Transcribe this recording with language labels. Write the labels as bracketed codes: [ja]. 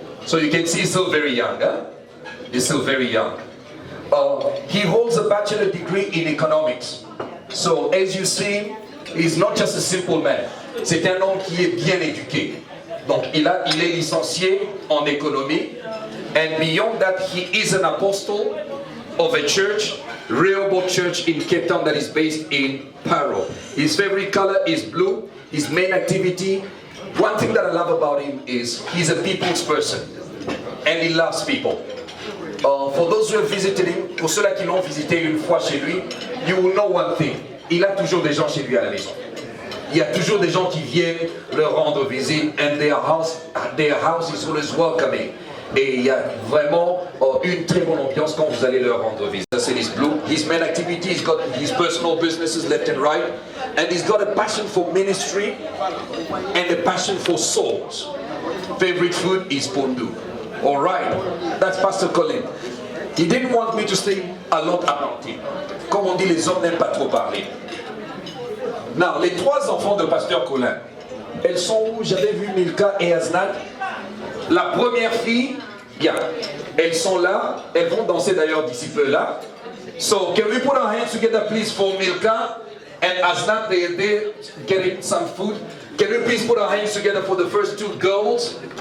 [en] So you can see he's still very young. Huh? He's still very young. He holds a bachelor degree in economics. So as you see, he's not just a simple man. [fr] C'est un homme qui est bien éduqué. Donc il est licencié en économie. [en] And beyond that, he is an apostle of a church, Rehoboth Church in Cape Town, that is based in Paro. His favorite color is blue. His main activity, one thing that I love about him is he's a people's person. And he loves people. For those who have visited him, [fr] pour ceux-là qui l'ont visité une fois chez lui, [en] you will know one thing. [fr] Il a toujours des gens chez lui à la maison. Il y a toujours des gens qui viennent leur rendre visite, [en] and their house is always welcoming. [fr] Et il y a vraiment une très bonne ambiance quand vous allez leur rendre visite. [en] That's in his blue. His main activity, he's got his personal businesses left and right, and he's got a passion for ministry and a passion for souls. Favorite food is pondu. All right, that's Pastor Colin. He didn't want me to stay a lot about him. [fr] Comme on dit, les hommes n'aiment pas trop parler. Now, les trois enfants de Pasteur Colin, elles sont où? J'avais vu Milka et Asnat. La première fille, bien, elles sont là. Elles vont danser d'ailleurs d'ici peu là. [en] So, can we put our hands together please for Milka and Asnat? They're there getting some food. Can we please put our hands together for the first two girls?